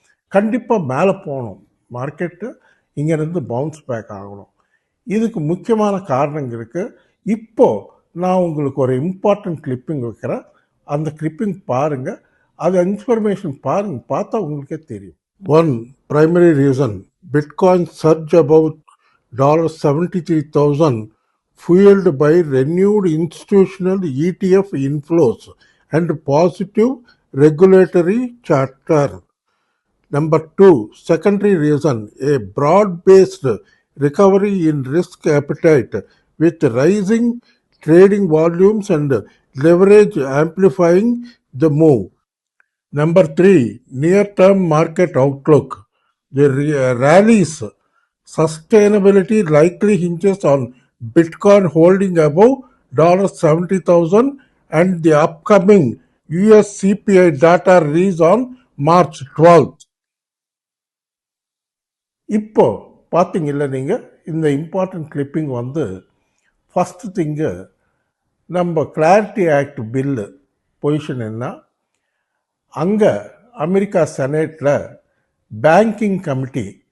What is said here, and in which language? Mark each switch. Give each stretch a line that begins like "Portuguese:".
Tamil: கண்டிப்பாக மேலே போகணும். மார்க்கெட்டு இங்கேருந்து பவுன்ஸ் பேக் ஆகணும். இதுக்கு முக்கியமான காரணங்கள் இருக்குது. இப்போது நான் உங்களுக்கு ஒரு இம்பார்ட்டன்ட் கிளிப்பிங் வைக்கிறேன். அந்த கிளிப்பிங் பாருங்கள், அது இன்ஃபர்மேஷன் பாருங்கள், பார்த்தா உங்களுக்கே தெரியும்.
English: One primary reason, Bitcoin surge about $73,000 fueled by renewed institutional ETF inflows and positive regulatory chatter. Number 2, secondary reason, a broad-based recovery in risk appetite with rising trading volumes and leverage amplifying the move. Number 3, near-term market outlook. The rally's sustainability likely hinges on Bitcoin holding above $70,000 and the upcoming US CPI data release on March 12th.
Tamil: இப்போ பார்த்தீங்கல்ல நீங்கள், இந்த important clipping first திங்கு, நம்ம clarity act bill position என்ன, அங்கே America செனேட்டில் banking committee